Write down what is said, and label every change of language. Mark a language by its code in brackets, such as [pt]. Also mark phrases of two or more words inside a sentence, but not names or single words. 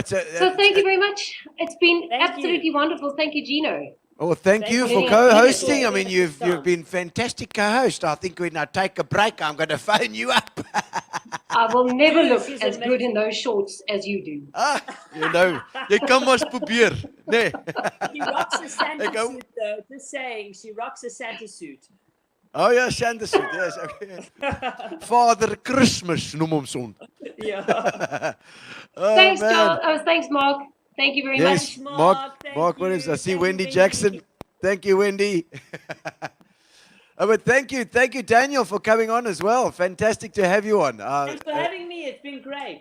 [en] So thank you very much. It's been Thank absolutely wonderful. Thank you, Gino. Oh, thank Thank you you. for co-hosting. I Thank mean, you. you've been fantastic co-host. I think when I take a break, I'm going to phone you up. I will never look She's as good in amazing. those shorts as you do. Ah, you know, [af] jy kan maar probeer, nee. [en] She rocks a Santa [af] Ek hou- [en] suit though, just saying, she rocks a Santa suit. Oh ja, Santa suit. Yes, okay. Father Christmas [af] noem hom son. [en] Yeah. Oh, Thanks, man. Joel. Thanks, Mark. Thank you very Yes, much. Mark Williams. I see Wendy Jackson. Thank you, Wendy. But thank you, Daniel, for coming on as well. Fantastic to have you on. Thanks for having me. It's been great.